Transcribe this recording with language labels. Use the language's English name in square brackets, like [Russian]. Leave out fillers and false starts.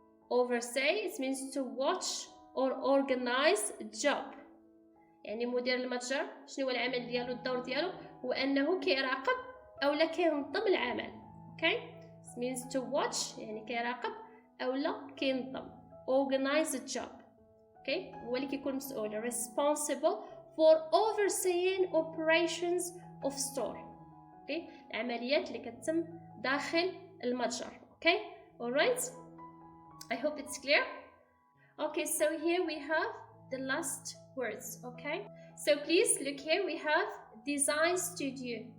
[English] Oversee, it means to watch or organize a job. [Arabic] يعني مدير المتجر شنو هو العمل ديالو، الدور ديالو هو أنه كيراقب أو لا كينظم العمل. [English] Okay? It means to watch [Arabic] يعني كيراقب أو لا كينظم. [English] Organize a job. Okay? [Arabic] هو اللي كيكون مسؤول [English] responsible for overseeing operations of store. Okay? [Arabic] العمليات اللي كتتم داخل المتجر. [English] Okay? Alright? I hope it's clear. Okay, so here we have the last words. Okay? So please look here, we have design studio.